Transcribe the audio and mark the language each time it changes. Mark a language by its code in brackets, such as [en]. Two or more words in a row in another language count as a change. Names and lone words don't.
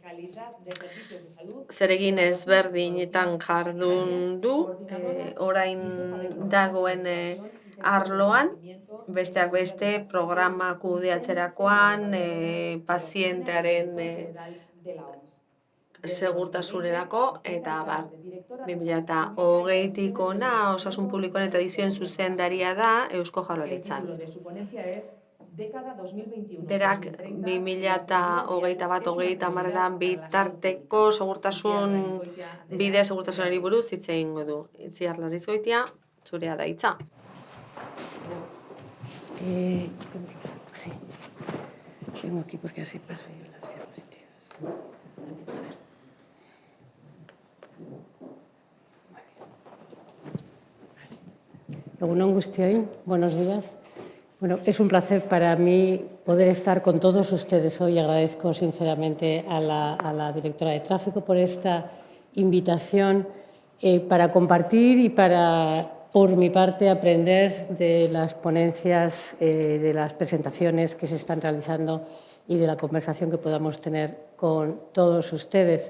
[eu] Zeregin ezberdinetan jardun du, orain dagoen arloan, besteak beste programa kudeatzerakoan, pazientearen segurtasunerako, eta 2020tik hona osasun publikoan eta adikzioen zuzendaria da Eusko Jaurlaritzan. Berak 2021-2030 bitarteko segurtasunari buruz hitz egingo du. Itziar Larizgoitia, zurea da hitza. [es] Sí. Vengo aquí porque así paso yo las diapositivas. [eu] Egunon guztioi, [es] buenos días. Bueno, es un placer para mí poder estar con todos ustedes hoy. Agradezco sinceramente a la directora de tráfico por esta invitación para compartir y para, por mi parte, aprender de las ponencias, de las presentaciones que se están realizando y de la conversación que podamos tener con todos ustedes.